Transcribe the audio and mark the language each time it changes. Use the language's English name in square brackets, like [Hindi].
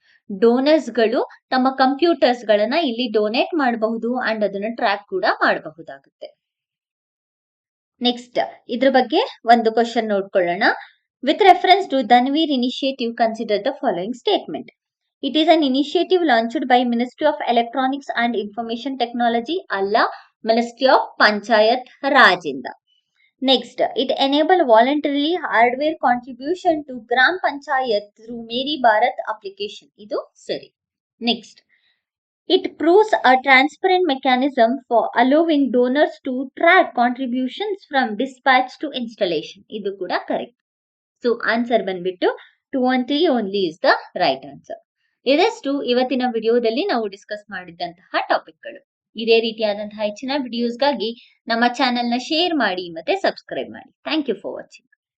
[Kannada] Donors ಗಳು ತಮ್ಮ computers ಗಳನ್ನ ಇಲ್ಲಿ ಡೊನೇಟ್ ಮಾಡಬಹುದು ಅಂಡ್ ಅದನ್ನ ಟ್ರ್ಯಾಕ್ ಕೂಡ ಮಾಡಬಹುದಾಗುತ್ತೆ. ನೆಕ್ಸ್ಟ್ ಇದ್ರ ಬಗ್ಗೆ ಒಂದು ಕ್ವಶನ್ ನೋಡ್ಕೊಳ್ಳೋಣ. [English] With reference to ಧನ್ವೀರ್ initiative, consider the following statement. It is an initiative launched by Ministry of Electronics and Information Technology, [Kannada] alla Ministry of Panchayat Raj inda. [English] Next, it enable voluntary hardware contribution to Gram Panchayat through Meri Bharat application. [Kannada] Idu sari. [English] Next, it proves a transparent mechanism for allowing donors to track contributions from dispatch to installation. [Kannada] Idu kuda correct. [English] So answer ಬಂದ್ಬಿಟ್ಟು 2 and 3 only is the right answer. [Kannada] ಇದಷ್ಟು ಇವತ್ತಿನ ವಿಡಿಯೋದಲ್ಲಿ ನಾವು discuss ಮಾಡಿದಂತಹ ಟಾಪಿಕ್ಗಳು. ಇದೇ ರೀತಿಯಾದಂತಹ ಹೆಚ್ಚಿನ ವಿಡಿಯೋಸ್ಗಾಗಿ ನಮ್ಮ ಚಾನೆಲ್ನ ಶೇರ್ ಮಾಡಿ ಮತ್ತೆ ಸಬ್ಸ್ಕ್ರೈಬ್ ಮಾಡಿ. [English] Thank you for watching.